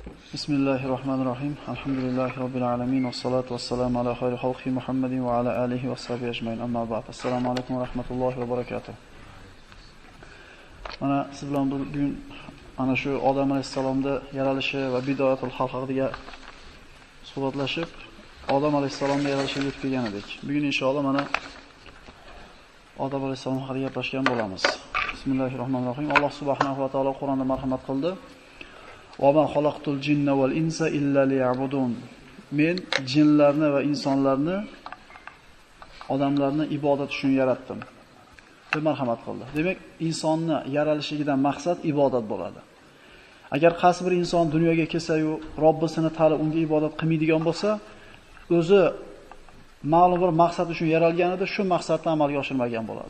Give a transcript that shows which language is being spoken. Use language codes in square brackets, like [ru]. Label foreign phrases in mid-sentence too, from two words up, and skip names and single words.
[ar] بسم الله الرحمن الرحيم. الحمد لله رب العالمين والصلاة والسلام على خير خلقه محمد وعلى آله وصحبه أجمعين. أما بعد. السلام عليكم ورحمة الله وبركاته. [uz] Mana siz bilan bugun ana shu Odam alayhisalomning yaralishi va [ar] بداية الخلق [uz] haqida suhbatlashib, Odam alayhisalomning yaralishiga yetib kelgan edik. Bugun inshaalloh mana Odam alayhisalom haqida gaplashgan bo'lamiz. Bismillahirrohmanirrohim. Alloh [ar] سبحانه وتعالى [uz] Qur'onda marhamat qildi. [ar] وَمَا خَلَقْتُ الْجِنَّ وَالْإِنسَ إِلَّا لِيَعْبُدُونَ. [uz] Men jinlarni va insonlarni, odamlarni ibodat uchun yaratdim. deb marhamat qildi. Demak, insonni yaralishidan maqsad ibodat bo'ladi. Agar qaysi bir inson dunyoga kelsa-yu, Robbisini tanib unga ibodat qilmaydigan bo'lsa, o'zi ma'lum bir maqsad uchun yaralganida shu maqsadni amalga oshirmagan bo'ladi.